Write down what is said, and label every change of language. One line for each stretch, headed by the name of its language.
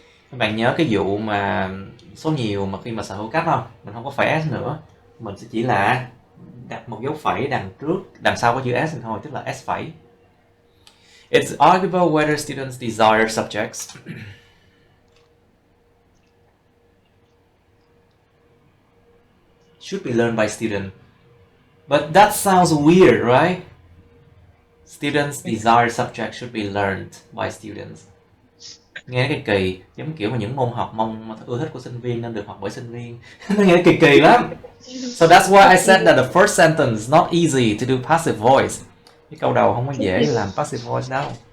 Vietnamese: Các bạn nhớ cái vụ mà số nhiều mà khi mà sở hữu cấp không? Mình không có phẩy S nữa. Mình sẽ chỉ là đặt một dấu phẩy đằng sau có chữ S thôi, tức là S phẩy.
English: It's arguable whether students desire subjects. Should be learned by students. But that sounds weird, right? Students desire subjects should be learned by students.
Vietnamese: Nghe cái kỳ, giống kiểu mà những môn học ưa thích của sinh viên nên được học bởi sinh viên. Nó nghe kỳ lắm.
English: So that's why I said that the first sentence is not easy to do passive voice.
Vietnamese: Cái câu đầu không có dễ làm passive voice đâu.